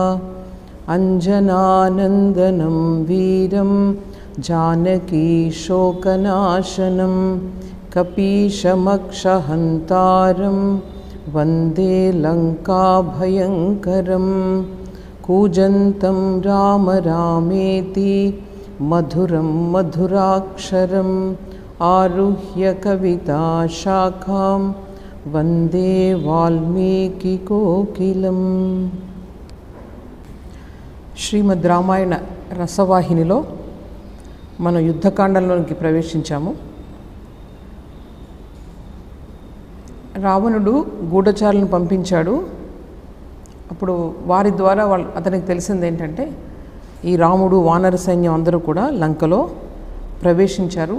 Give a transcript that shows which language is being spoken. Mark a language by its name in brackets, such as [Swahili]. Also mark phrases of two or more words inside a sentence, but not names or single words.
[Sanskrit] अञ्जनानन्दनं वीरं जानकीशोकनाशनं कपीशमक्षहन्तारं वन्दे लङ्काभयङ्करं। कूजन्तं राम रामेति मधुरं मधुराक्षरम् आरुह्य कविताशाखां वन्दे वाल्मीकिकोकिलम्। [Telugu] శ్రీమద్ రామాయణ రసవాహినిలో మనం యుద్ధకాండంలోనికి ప్రవేశించాము. రావణుడు గూఢచారులను పంపించాడు. అప్పుడు వారి ద్వారా అతనికి తెలిసింది ఏంటంటే ఈ రాముడు వానర సైన్యం అందరూ కూడా లంకలో ప్రవేశించారు.